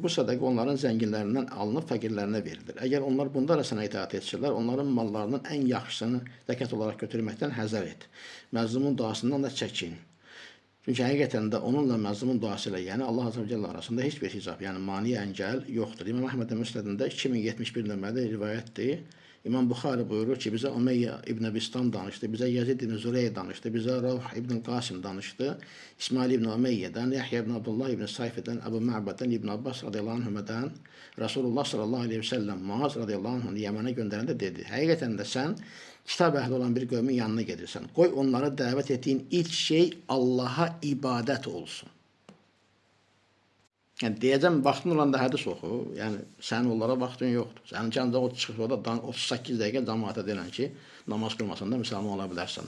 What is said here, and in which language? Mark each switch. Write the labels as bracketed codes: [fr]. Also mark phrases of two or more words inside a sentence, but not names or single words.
[az] Bu sədəqə onların zənginlərindən alınıb fəqirlərinə verilir. Əgər onlar bunda da sənə itaat etsələr, onların mallarının ən yaxşısını zəkat olaraq götürməkdən həzər et. Məzlumun duasından da çəkin. Çünki həqiqətən də onunla məzlumun duası ilə, yəni Allah [ar] عز وجل [az] arasında heç bir hicab, yəni mani əngəl yoxdur. İmam Əhməd Müsnədində 2071 nömrədə rivayətdir. [tr] İmam Bukhari buyurur ki, bize Umeyye İbn Bistam danıştı, bize Yazid İbn Zürey danıştı, bize Ravh İbn Qasim danıştı, İsmail İbn Umeyye'den, Yahya İbn Abdullah İbn Sayfi'den, Ebu Ma'bad'dan, İbn Abbas [ar] رضي الله عنه'den, [tr] Resulullah [ar] صلى الله عليه وسلم [tr] Muaz [ar] رضي الله عنه'ın [tr] Yemen'e gönderende dedi, [az] həqiqətən də sən kitab əhli olan bir qövmin yanına gedirsən, qoy onları dəvət etdiyin ilk şey Allah'a ibadət olsun. Yəni deyəcəm, vaxtın olanda hədis oxu, yəni sənin onlara vaxtın yoxdur. Sənin ancaq o çıxıb orada 38 dəqiqə cəmaata deyilən ki, namaz qılmasan da müsəlman ola bilərsən.